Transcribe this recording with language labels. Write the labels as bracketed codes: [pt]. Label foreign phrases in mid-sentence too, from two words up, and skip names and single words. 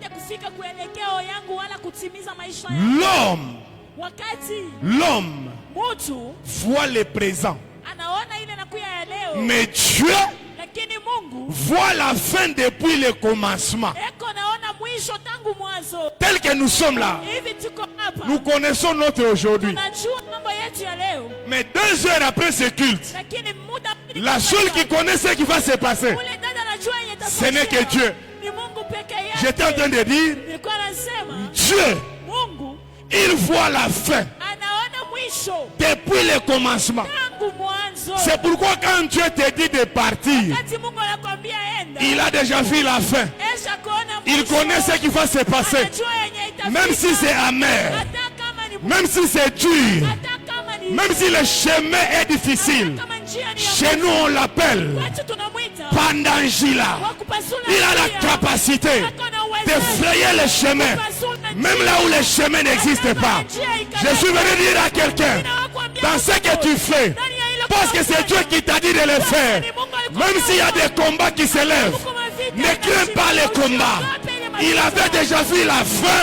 [fr] L'homme voit le présent, mais Dieu voit la fin depuis le commencement. Tel que nous sommes là, hapa. Nous connaissons notre aujourd'hui. [sw] Tunajua mambo yetu ya leo. [fr] Mais 2 heures après ce culte, [sw] Lakini muda [fr] la seule qui connaît ce qui va se passer, [sw] ule dada anajua yenye [fr] ce n'est que Dieu. [sw] Ni Mungu peke yake. [fr] J'étais en train de dire, [sw] Nilikuwa nasema [fr] Dieu, [sw] Mungu [fr] il voit la fin [sw] anaona mwisho [fr] depuis le commencement. [sw] tangu mwanzo. [fr] C'est pourquoi quand Dieu te dit de partir, [sw] Wakati Mungu anakuambia enda, [fr] il a déjà vu la fin. [sw] esha kuona [fr] Il [sw] mwisho. [fr] connaît ce qui va se passer. [sw] Anajua yenye itafika. [fr] Même si c'est amer, [sw] Hata kama ni [fr] même si c'est dur, [sw] hata kama ni [fr] même si le chemin est difficile, [sw] kama njia ni ya [fr] chez nous on l'appelle [sw] watu tunamwita Pandangila. wa kupasula [fr] Il a la [sw] njia. [fr] capacité [sw] Ako na uwezo [fr] de frayer le chemin, même là où le chemin n'existe pas. Je suis venu dire à quelqu'un, dans ce que tu fais, parce que c'est Dieu qui t'a dit de le faire, même s'il y a des combats qui se lèvent, ne crains pas les combats. Il avait déjà vu la fin